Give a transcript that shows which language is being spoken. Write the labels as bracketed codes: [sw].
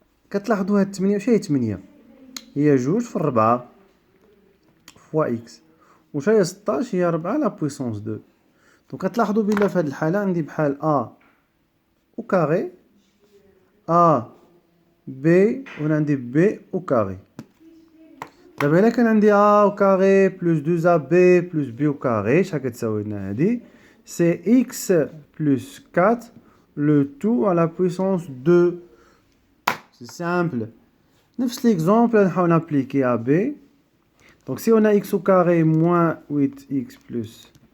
[ar] كتلاحظوا هاد 8 واش هي 8 هي 2 في 4 فوا x واش هي 16 هي 4 لا بويسونس 2. دونك كتلاحظوا بلا في هاد الحاله عندي بحال a au carré a b وهنا عندي b au carré. دابا إلا كان عندي [fr] A au carré plus 2AB plus B au carré [ar] شحال كتساوي لنا هادي [fr] c'est X plus 4 le tout à la puissance 2. C'est simple. [ar] نفس l'exemple نحاول نابليكي à B. [fr] Donc si on a X au carré moins 8X plus.